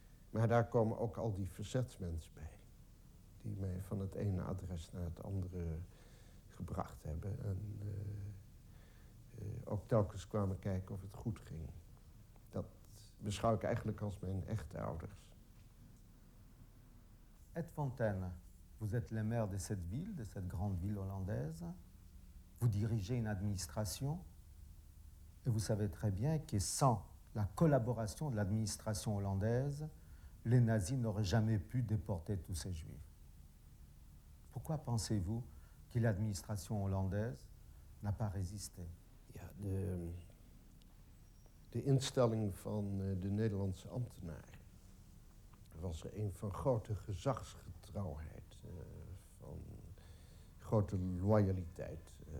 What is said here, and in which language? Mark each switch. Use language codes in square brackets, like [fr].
[nl] Maar daar komen ook al die verzetsmensen bij. Die mij van het ene adres naar het andere gebracht hebben. En ook telkens kwamen kijken of het goed ging. Dat beschouw ik eigenlijk als mijn echte ouders. [fr] Ed Fontaine, vous êtes le maire de cette ville, de cette grande ville hollandaise. Vous dirigez une administration. Et vous savez très bien que sans la collaboration de l'administration hollandaise, les nazis n'auraient jamais pu déporter tous ces juifs. Pourquoi pensez-vous que l'administration hollandaise n'a pas résisté? [nl] Ja, de instelling van de Nederlandse ambtenaren was er een van grote gezagsgetrouwheid, van grote loyaliteit.